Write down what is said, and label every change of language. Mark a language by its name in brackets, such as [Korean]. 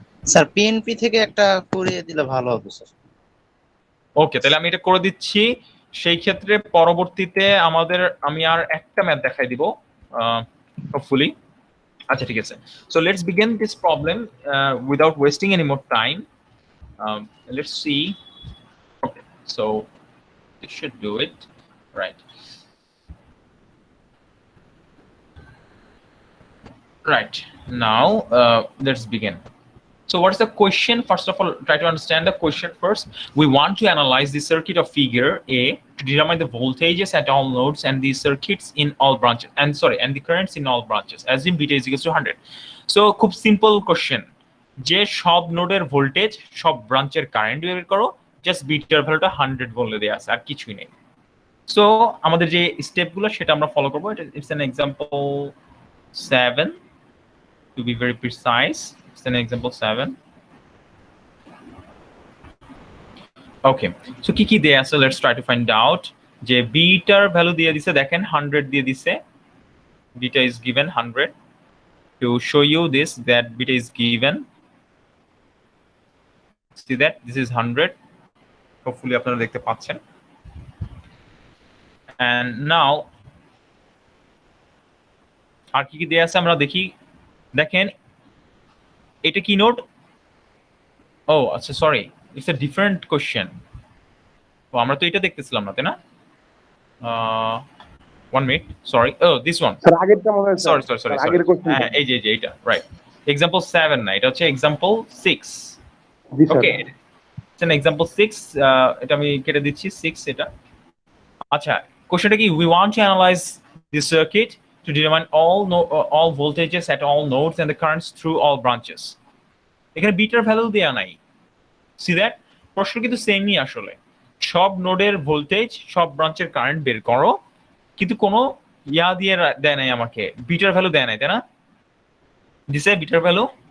[Bangla] Sir PNP থেকে একটা করিয়ে দিলে ভালো হতো স্যার। ওকে, তাহলে আমি এটা করে দিচ্ছি। সেই ক্ষেত্রে পরবর্তীতে আমি আর একটা ম্যাথ দেখাই দিব হোপফুলি। আচ্ছা ঠিক আছে, [English] So let's begin this problem without wasting any more time. Let's see. Okay, so it should do it right. Right, now let's begin. So what is the question? First of all, try to understand the question first. We want to analyze the circuit of figure A to determine the voltages at all nodes and the circuits in all branches, and the currents in all branches. Assume beta is equal to 100. [Bangla] So খুব simple question, যে সব নোডের voltage সব ব্রাঞ্চের current বের করো, just bitter ভ্যালুটা 100 বলে দেয়া আছে, আর কিছুই নেই। সো আমাদের যে স্টেপগুলো সেটা আমরা ফলো করব। [English] It's an example 7 to be very precise. It's an example 7. Okay, so [Bangla] কি দেয়া আছে, [English] let's try to find out. [Bangla] যে বিটার ভ্যালু দিয়ে দিছে, দেখেন 100 দিয়ে দিছে, [English] beta is given 100. To show you this, that beta is given, see that this is 100, hopefully [Bangla] আপনারা দেখতে পাচ্ছেন। [English] And now [Bangla] আর কি দেয়া আছে আমরা দেখি। দেখেন এটা কি নোড? ও আচ্ছা, sorry, [English] It's a different question. [Bangla] ও আমরা তো এটা দেখতেছিলাম না, তাই না? [English] 1 minute, sorry. ও this one, [Bangla] sir আগেরটা মনে হয় [English] sorry, [Bangla] আগের কোশ্চেন। হ্যাঁ এই যে এইটা, রাইট। এক্সাম্পল 7 না, এটা হচ্ছে example 6। G sir. Okay, [English] It's an example 6। [Bangla] এটা আমি কেটে দিচ্ছি 6 এটা। আচ্ছা, কোশ্চেনটা কি? [English] We want to analyze the circuit to determine all voltages at all nodes and the currents through all branches. [Bangla] এখানে বিটার ভ্যালু দেয়া নাই। [English] See that? [Bangla] প্রশ্ন কিন্তু সেমই আসলে, সব নোডের ভোল্টেজ সব ব্রাঞ্চের কারেন্ট বের করো, কিন্তু কোনো দিয়ে দেয় নাই আমাকে, বিটার ভ্যালু দেয় নাই, তাই না? দিছে বিটার ভ্যালু?